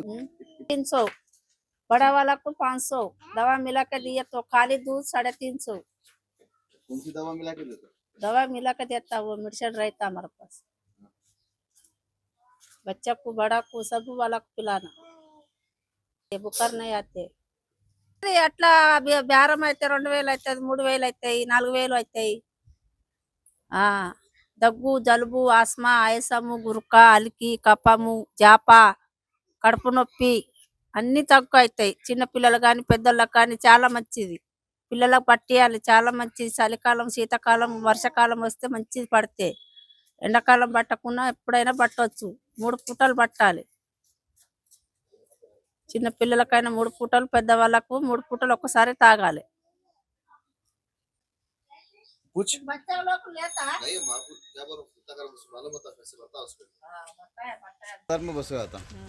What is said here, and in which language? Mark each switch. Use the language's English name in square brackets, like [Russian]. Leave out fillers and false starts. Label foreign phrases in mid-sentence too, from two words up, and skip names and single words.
[Hindi] 300, बड़ा वाला को 500। दवा मिला के दिए तो खाली दूध 350। कौन सी दवा मिला के देते? दवा मिला के देता, वो मेडिसिन रहता हमारे पास। बच्चा को, बड़ा को, सब वाला को पिलाना, ये बुखार नहीं आते। [Telugu] అట్లా బేరం అయితే 2,000 అవుతుంది, 3,000 అవుతాయి, 4,000 అవుతాయి. దగ్గు, జలుబు, ఆస్మా, ఆయాసము, గురుక, అలికి, కఫము, జాప, కడుపు నొప్పి అన్ని తక్కువ అవుతాయి. చిన్న పిల్లలు కానీ పెద్దోళ్ళకి కానీ చాలా మంచిది. పిల్లలకు పట్టియాలి, చాలా మంచిది. చలికాలం, శీతాకాలం, వర్షాకాలం వస్తే మంచిది పడితే. ఎండాకాలం పట్టకుండా ఎప్పుడైనా పట్టవచ్చు. 3 పూటలు పట్టాలి. చిన్న పిల్లలకైనా 3 పూటలు, పెద్దవాళ్ళకు 3 పూటలు ఒక్కసారి తాగాలి. [Hindi] कुछ बच्चा लोग लेता है नहीं माँ को क्या बोलो कितना कर मालूम होता कैसे बता उसको बताया सर में बस आता